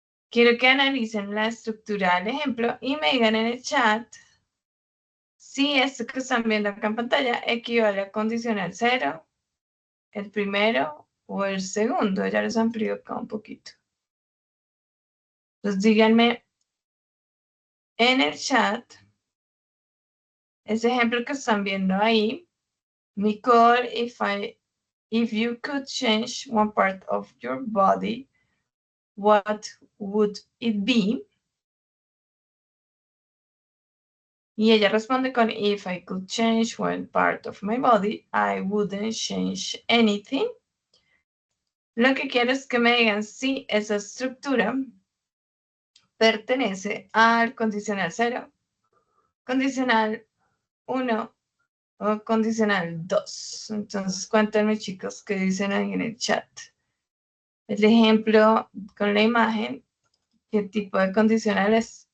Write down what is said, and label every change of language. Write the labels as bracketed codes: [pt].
[es] Quiero que analicen la estructura del ejemplo y me digan en el chat si esto que están viendo acá en pantalla equivale a condicional 0, el primero o el segundo. Ya les amplío acá un poquito. Entonces díganme en el chat ese ejemplo que están viendo ahí. [en] Nicole, if you could change one part of your body, what would it be? [es] Y ella responde con, [en] if I could change one part of my body, I wouldn't change anything. [es] Lo que quiero es que me digan si esa estructura pertenece al condicional 0, condicional 1 o condicional 2. Entonces, cuéntenme, chicos, qué dicen ahí en el chat. El ejemplo con la imagen, ¿qué tipo de condicional es?